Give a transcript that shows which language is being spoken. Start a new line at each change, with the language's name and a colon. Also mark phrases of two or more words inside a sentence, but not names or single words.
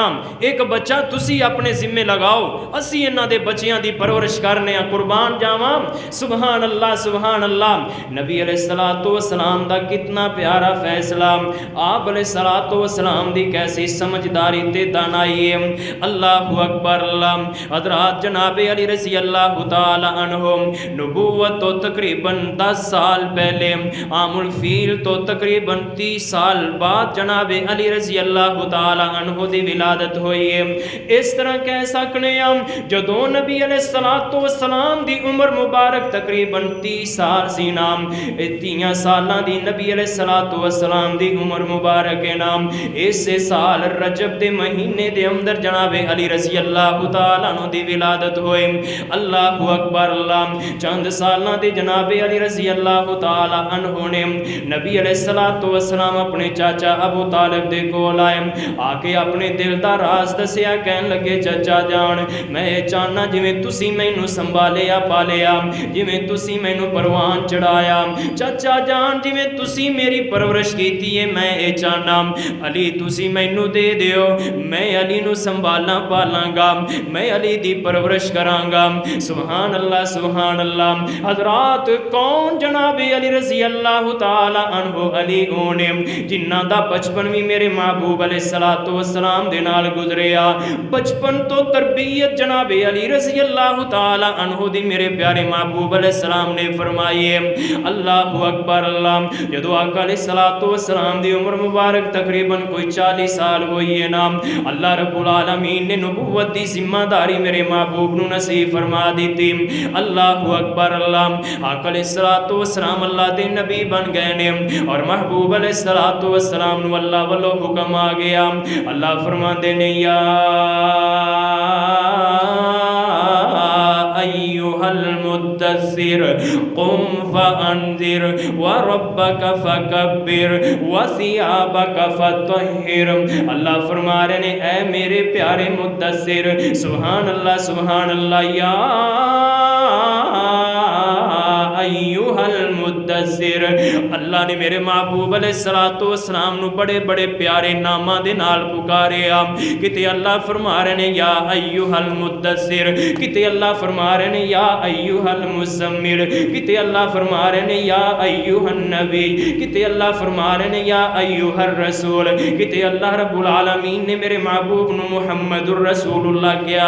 Punjabi: ایک بچہ تسی اپنے ذمے لگاؤ، اسی انہاں دے بچیاں دی پرورش کرنے قربان جاواں.
Arabic: سبحان الله سبحان الله.
Punjabi: نبی
Arabic: عليه الصلاة والسلام
Punjabi: دا کتنا پیارا فیصلہ، آپ
Arabic: عليه الصلاة والسلام
Punjabi: دی کیسی سمجھداری تے دانائی ہے.
Arabic: الله أكبر الله.
Punjabi: حضرات جنابِ علی
Arabic: رضي الله تعالى عنه
Punjabi: نبوت توں تقریباً 10 سال پہلے,
Arabic: عام الفيل
Punjabi: توں تقریباً 30 سال بعد جنابِ علی
Arabic: رضي الله تعالى عنه
Punjabi: دی ولادت ہوئی ہے. اس طرح کہہ سکنے ہم جدوں نبی
Arabic: عليه الصلاة والسلام
Punjabi: دی عمر مبارک تقریباً 30 سال سی نام، 30 سالاں دی نبی
Arabic: عليه الصلاة والسلام
Punjabi: دی عمر مبارک ہے نام. اس سال رجب دے مہینے دے اندر جنابِ علی
Arabic: رضي الله تعالى عنه
Punjabi: دی ولادت ہوئی.
Arabic: الله أكبر الله.
Punjabi: چند سالاں دے جنابِ علی
Arabic: رضي الله تعالى عنه
Punjabi: نے نبی
Arabic: عليه الصلاة والسلام
Punjabi: اپنے چاچا ابو طالب دے کول آئے، آکے اپنے دل دا راز دسیا. کہن لگے چچا جان میں چاہنا جیویں تسی مینوں سنبھالیا پالیا، جیویں تسی مینوں پروان چڑھایا، چاچا جان جیویں تسی میری پرورش کیتی ہے، میں یہ چاہنا علی تسی مینوں دے دیو، میں علی نوں سنبھالاں پالاں گا، میں علی دی پرورش کراں گا.
Arabic: سبحان الله سبحان الله.
Punjabi: حضرات کون جنابِ علی
Arabic: رضي الله تعالى عنه
Punjabi: علی اوہنے جنہاں دا بچپن بھی میرے محبوب
Arabic: عليه الصلاة والسلام
Punjabi: دے نال گزریا. بچپن توں تربیت جنابِ علی
Arabic: رضي الله تعالى عنه
Punjabi: دی میرے پیارے محبوب علیہ السلام نے فرمائی ہے.
Arabic: الله أكبر الله.
Punjabi: جدوں آقا
Arabic: عليه الصلاة والسلام
Punjabi: دی عمر مبارک تقریباً کوئی 40 سال ہوئی ہے نا,
Arabic: الله رب العالمين
Punjabi: نے نبوت دی ذمہ داری میرے محبوب نوں نصیب فرما دی تھی.
Arabic: الله أكبر الله.
Punjabi: آقا
Arabic: عليه الصلاة والسلام
Punjabi: اللہ دے نبی بن گئے نے اور محبوب
Arabic: عليه الصلاة والسلام
Punjabi: نوں اللہ والوں حکم آ گیا. اللہ فرماتے نے
Arabic: يا أيها المدثر قم فانذر وربک فکبر وثیابک فطہر۔
Urdu: اللہ فرما رہے ہیں اے میرے پیارے مدثر،
Arabic: سبحان اللہ سبحان اللہ، یا ایھا المدثر۔
Punjabi: اللہ نے میرے محبوب
Arabic: علیہ السلام
Punjabi: نو بڑے بڑے پیارے ناماں دے نال پکاریا۔ کتے اللہ فرما رہے ہیں
Arabic: یا ایھا المدثر،
Punjabi: کتے اللہ فرما رہے ہیں
Arabic: یا ایھا المزمل،
Punjabi: کتے اللہ فرما رہے ہیں
Arabic: یا ایھا النبی،
Punjabi: کتے اللہ فرما رہے ہیں
Arabic: یا ایھا الرسول،
Punjabi: کتے
Arabic: اللہ رب العالمین
Punjabi: نے میرے محبوب نو
Arabic: محمد الرسول اللہ
Punjabi: کیا۔